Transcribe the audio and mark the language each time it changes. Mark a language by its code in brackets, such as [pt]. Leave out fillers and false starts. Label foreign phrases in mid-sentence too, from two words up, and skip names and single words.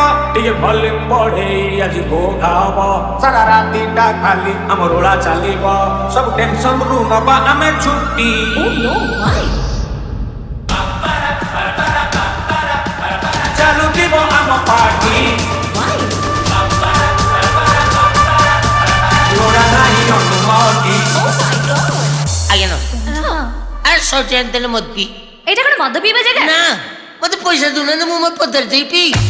[or] ଟିକେ ଭଲ୍ୟୁମ୍ ବଢେଇ ଆଜି ଘୋଘା ହବ ସାରା ରାତିଟା ଖାଲି ଆମ ରୋଳା ଚାଲିବ ସବୁ ଟେନସନରୁ ନବା ଆମେ ଛୁଟି [en] Oh no, why? [or] ଚାଲୁଥିବ ଆମ ପାର୍ଟି [en] Why? [or] ରୋଳା ନାହିଁ ଅନୁମତି [en] Oh my god! [or] ଆଜ୍ଞା ନ ଆରେ ସଉଟି ଆଣିଦେଲେ ମୋଦି ଏଇଟା କଣ ମଦ ପିଇବା ଜାଗା? ନା ମତେ ପଇସା ଦଉନାହାନ୍ତି ମୁଁ ମୋ ପଦାରେ ଯାଇ ପିଇ